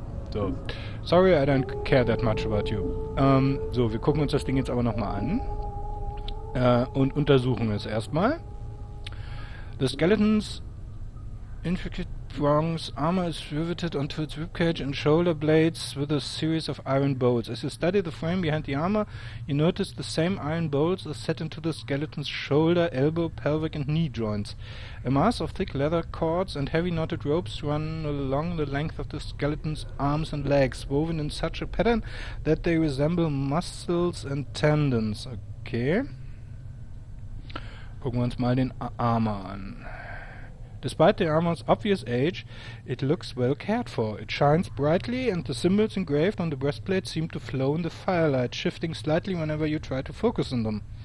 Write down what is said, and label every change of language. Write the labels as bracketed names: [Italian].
[English] So. Sorry, I don't care that much about you. [German] So, wir gucken uns das Ding jetzt aber nochmal an. Und untersuchen es erstmal. [English] The skeleton's intricate bronze armor is riveted onto its ribcage and shoulder blades with a series of iron bolts. As you study the frame behind the armor, you notice the same iron bolts are set into the skeleton's shoulder, elbow, pelvic and knee joints. A mass of thick leather cords and heavy knotted ropes run along the length of the skeleton's arms and legs, woven in such a pattern that they resemble muscles and tendons. Okay. [German] Gucken wir uns mal den Armor an. [English] Despite the armor's obvious age, it looks well cared for. It shines brightly, and the symbols engraved on the breastplate seem to flow in the firelight, shifting slightly whenever you try to focus on them.